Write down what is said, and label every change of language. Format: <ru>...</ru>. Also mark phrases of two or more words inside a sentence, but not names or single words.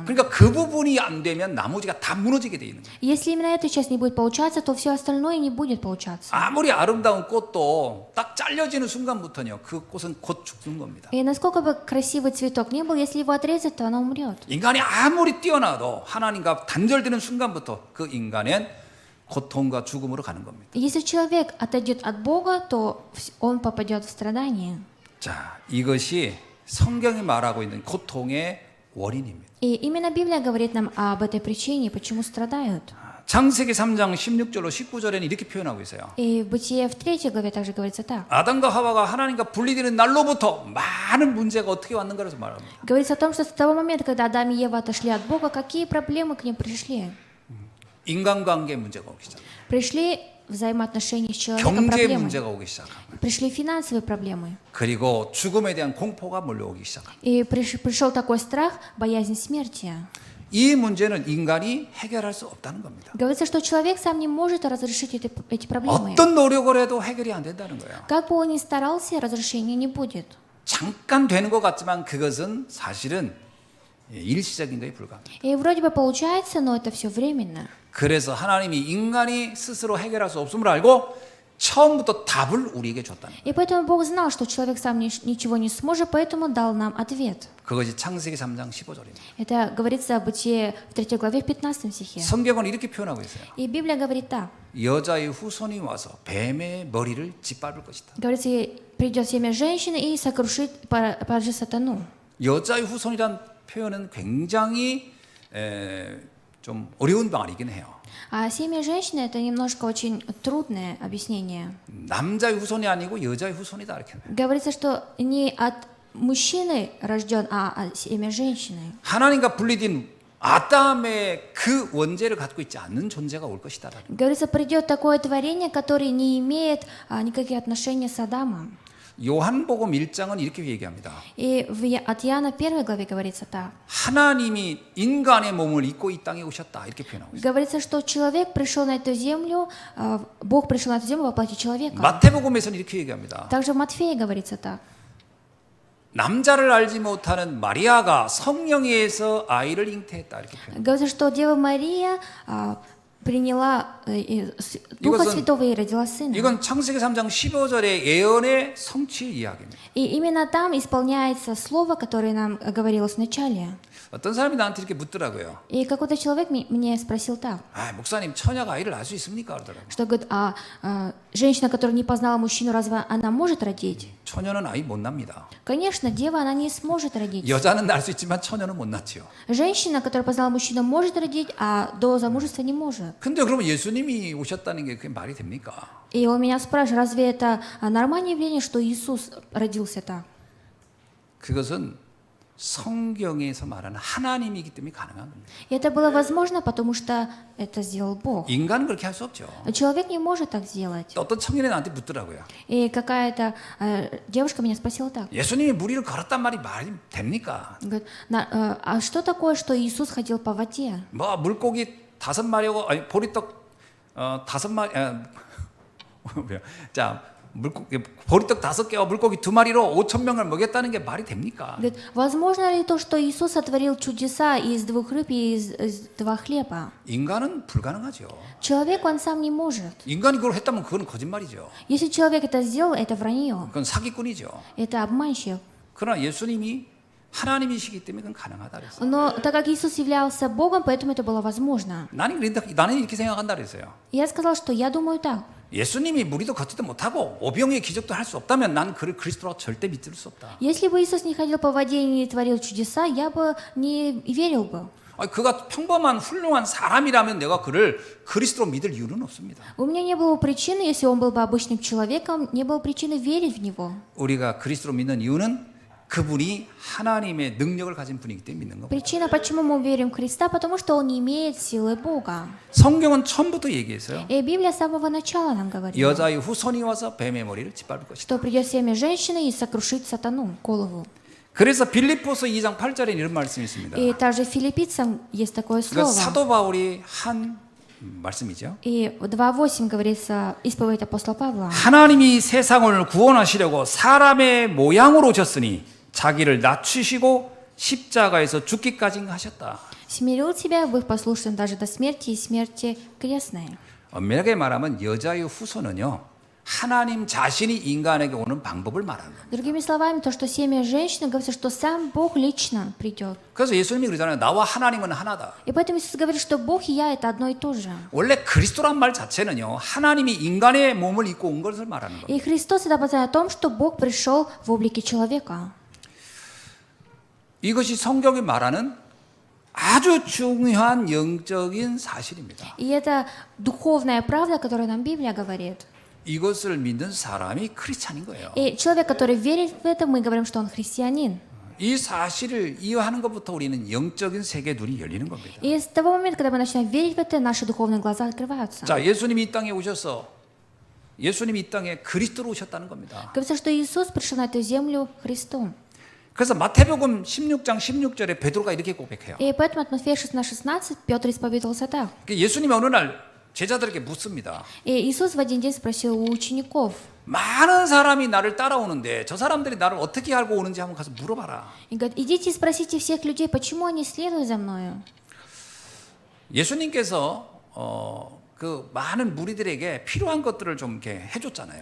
<ko>그러니까 그 부분이 안 되면 나머지가 다 무너지게 돼 있는 거예요.</ko> <ru>Если именно эта часть не будет получаться, то все остальное не будет получаться.</ru> <ko>아무리 아름다운 꽃도 딱 잘려지는 순간부터요, 그 꽃은 곧 죽는 겁니다.</ko> <ru>И насколько бы красивый цветок ни был, если его отрезать, то она умрет.</ru> <ko>인간이 아무리 뛰어나도 하나님과 단절되는 순간부터 그 인간은 고통과 죽음으로 가는 겁니다.</ko> <ru>Если человек отойдет от Бога, то он попадет в страдание.</ru> <ko>자, 이것이 성경이 말하고 있는 고통의 원인입니다.</ko> <ru>И именно Библия говорит нам об этой причине, почему страдают.</ru> <ko>창세기 3장 16절로 19절에는 이렇게 표현하고 있어요.</ko> <ru>И в Бытие в 3 главе также говорится так.</ru> <ko>아담과 하와가 하나님과 분리되는 날로부터 많은 문제가 어떻게 왔는가 해서 말합니다.</ko> <ru>Говорится о том, что с того момента, когда Адам и Ева отошли от Бога, какие проблемы к ним пришли?</ru> <ko>인간관계 문제가 오기 시작합니다.</ko> <ru>Пришли взаимоотношения с человеком</ru> <ko>경제</ko> <ru>проблемы.</ru> <ko>문제가 오기 시작합니다.</ko> <ru>Пришли финансовые проблемы.</ru> <ko>그리고 죽음에 대한 공포가 몰려오기 시작합니다.</ko> <ru>И пришел такой страх, боязнь смерти.</ru> <ko>이 문제는 인간이 해결할 수 없다는 겁니다.</ko> <ru>Говорится, что человек сам не может разрешить эти проблемы.</ru> <ko>어떤 노력을 해도 해결이 안 된다는 거예요.</ko> <ru>Как бы он ни старался, разрешения не будет.</ru> <ko>잠깐 되는 것 같지만 그것은 사실은 일시적인 것에 불과합니다.</ko> <ru>И вроде бы получается, но это все временно.</ru> <ko>그래서 하나님이 인간이 스스로 해결할 수 없음을 알고 처음부터 답을 우리에게 줬다는 거예요.</ko> <ru>И поэтому Бог знал, что человек сам ничего не сможет, поэтому дал нам ответ.</ru> <ko>그것이 창세기 3장 15절입니다.</ko> <ru>Это говорится о Бытие в 3 главе в 15 стихе.</ru> <ko>성경은 이렇게 표현하고 있어요.</ko> <ru>И Библия говорит так.</ru> <ko>여자의 후손이 와서 뱀의 머리를 짓밟을 것이다.</ko> <ru>Говорится, придет семя женщины и сокрушит, поражит сатану.</ru> <ko>여자의 후손이란 표현은 굉장히 좀 어려운 말이긴 해요.</ko> <ru>А семя женщины это немножко очень трудное объяснение.</ru> <ko>남자의 후손이 아니고 여자의 후손이다 이렇게.</ko> <ru>Говорится, что не от мужчины рожден, а от семя женщины.</ru> <ko>하나님과 분리된 아담의 그 원죄를 갖고 있지 않는 존재가 올 것이다라는.</ko> <ru>Говорится, придет такое творение, которое не имеет никаких отношений с Адамом.</ru> <ko>요한복음 1장은 이렇게 얘기합니다.</ko> <ru>И от Иоанна 1 главе говорится так.</ru> <ko>하나님이 인간의 몸을 입고 이 땅에 오셨다 이렇게 표현하고 있어요.</ko> <ru>Говорится, что человек пришел на эту землю, Бог пришел на эту землю во плоти человека.</ru> <ko>마태복음에서는 이렇게 얘기합니다.</ko> <ru>Также в Матфея говорится так.</ru> <ko>남자를 알지 못하는 마리아가 성령에 의해서 아이를 잉태했다 이렇게 표현합니다.</ko> <ru>Говорится, что Дева Мария приняла Духа</ru> <ko>이것은-</ko> <ru>Святого и родила сына.</ru> <ko>이건 창세기 3장 15절의 예언의 성취 이야기입니다.</ko> <ru>И именно там исполняется слово, которое нам говорилось в начале.</ru> <ko>어떤 사람이 나한테 이렇게 묻더라고요.</ko> <ru>И какой-то человек мне спросил так,</ru> <ko>아, 목사님 처녀가 아이를 낳을 수 있습니까? 그러더라고요.</ko> <ru>что говорит, женщина, которая не познала мужчину, разве она может родить?</ru> <ko>처녀는 아이 못 납니다.</ko> <ru>Конечно, дева, она не сможет родить.</ru> <ko>여자는 낳을 수 있지만 처녀는 못 낳지요.</ko> <ru>Женщина, которая познала мужчину, может родить, а до замужества не может.</ru> <ko>근데 그러면 예수님이 오셨다는 게 그게 말이 됩니까?</ko> <ru>И он меня спрашивает, разве это нормальное явление, что Иисус родился так?</ru> <ko>그것은 성경에서 말하는 하나님이기 때문에 가능한 겁니다.</ko> <ru>И это было возможно, потому что это сделал Бог.</ru> <ko>인간은 그렇게 할 수 없죠.</ko> <ru>Человек не может так сделать.</ru> <ko>어떤 청년이 나한테 묻더라고요.</ko> <ru>И какая-то девушка меня спросила так.</ru> <ko>예수님이 무리를 걸었단 말이 됩니까?</ko> <ru>Говорит, а что такое, что Иисус ходил по воде?</ru> <ko>뭐 물고기 5마리하고 아니 보리떡 5마리 자 보리떡 5개와 물고기 2마리로 5,000명을 먹였다는 게 말이 됩니까?</ko> <ru>Говорит, возможно ли то, что Иисус сотворил чудеса из 2 рыб и из 2 хлеба?</ru> <ko>인간은 불가능하죠.</ko> <ru>Человек, он сам не может.</ru> <ko>인간이 그걸 했다면 그건 거짓말이죠.</ko> <ru>Если человек это сделал, это вранье,</ru> <ko>그건 사기꾼이죠.</ko> <ru>это обманщик.</ru> <ko>그러나 예수님이 하나님이시기 때문에 그건 가능하다 그랬어요.</ko> <ru>Но так как Иисус являлся Богом, поэтому это было возможно.</ru> <ko>나는 이렇게 생각한다 그랬어요.</ko> <ru>И я сказал, что я думаю так.</ru> <ko>예수님이 무리도 걷지도 못하고 오병이의 기적도 할 수 없다면 난 그를 그리스도로 절대 믿을 수 없다.</ko> <ru>Если бы Иисус не ходил по воде и не творил чудеса, я бы не верил бы.</ru> <ko>그가 평범한 훌륭한 사람이라면 내가 그를 그리스도로 믿을 이유는 없습니다.</ko> <ru>У меня не было причины, если он был бы обычным человеком, не было причины верить в него.</ru> <ko>우리가 그리스도로 믿는 이유는 그분이 하나님의 능력을 가진 분이기 때문에 믿는 겁니다.</ko> <ru>Причина, почему мы верим в Христа, потому что Он не имеет силы Бога.</ru> <ko>성경은 처음부터 얘기했어요.</ko> <ru>И Библия с самого начала нам говорит,</ru> <ko>여자의 후손이 와서 뱀의 머리를 짓밟을 것이다.</ko> <ru>что придет семя женщины и сокрушит сатану, голову.</ru> <ko>그래서 빌립보서 2장 8절에 이런 말씀이 있습니다.</ko> <ru>И также в Филиппийцам есть такое</ru> <ko>그</ko> <ru>слово.</ru> <ko>사도 바울이 한 말씀이죠.</ko> <ru>И в 2:8 говорится исповедь апостола Павла.</ru> <ko>하나님이 세상을 구원하시려고 사람의 모양으로 오셨으니 자기를 낮추시고 십자가에서 죽기까지 하셨다.</ko> <ru>Смирил тебя, быв послушным даже до смерти и смерти крестной.</ru> <ko>엄밀하게 말하면 여자의 후손은요, 하나님 자신이 인간에게 오는 방법을 말하는 거예요.</ko> <ru>Другими словами, то, что семя женщины, говорится, что сам Бог лично придет.</ru> <ko>그래서 예수님이 그러잖아요. 나와 하나님은 하나다.</ko> <ru>И поэтому Иисус говорит, что Бог и я это одно и то же.</ru> <ko>원래 그리스도란 말 자체는요, 하나님이 인간의 몸을 입고 온 것을 말하는 거예요.</ko> <ru>И Христос это показывает о том, что Бог пришел в облике человека.</ru> <ko>이것이 성경이 말하는 아주 중요한 영적인 사실입니다.</ko> <ru>И это духовная правда, которую нам Библия говорит.</ru> <ko>이것을 믿는 사람이 크리스찬인 거예요.</ko> <ru>И человек, который верит в это, мы говорим, что он христианин.</ru> <ko>이 사실을 이해하는 것부터 우리는 영적인 세계 눈이 열리는 겁니다.</ko> <ru>И с того момента, когда мы начинаем верить в это, наши духовные глаза открываются.</ru> <ko>자, 예수님이 이 땅에 오셔서 예수님이 이 땅에 그리스도로 오셨다는 겁니다.</ko> <ru>Говорится, что Иисус пришел на эту землю Христом.</ru> <ko>그래서 마태복음 16장 16절에 베드로가 이렇게 고백해요.</ko> <ru>И поэтому от Матфея 16:16 Петр исповедовался так.</ru> <ko>예수님이 어느 날 제자들에게 묻습니다.</ko> <ru>И Иисус в один день спросил у учеников,</ru> <ko>많은 사람이 나를 따라오는데 저 사람들이 나를 어떻게 알고 오는지 한번 가서 물어봐라.</ko> <ru>и говорит, идите и спросите всех людей, почему они следуют за мною.</ru> <ko>예수님께서 그 많은 무리들에게 필요한 것들을 좀 이렇게 해줬잖아요.</ko>